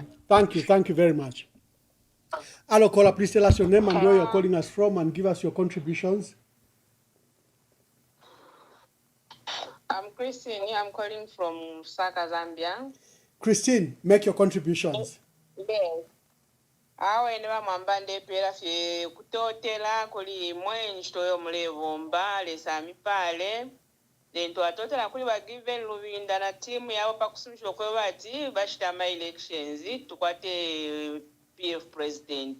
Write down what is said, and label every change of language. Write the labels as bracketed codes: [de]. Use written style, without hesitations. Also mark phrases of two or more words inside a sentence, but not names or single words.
[en] Thank you very much. Hello, caller, please tell us your name and where you're calling us from, and give us your contributions. I'm Christine. I'm calling from Saka, Zambia. Christine, make your contributions. Yes. [bem] Awe ne Mwamba ndepera fye kutotela kuli mwenji toyo mulevomba lesami pale lento atotela kuli ba Given Lubinda na timu yabo pakusumishwa kwe bati bashita elections tukwate PF president.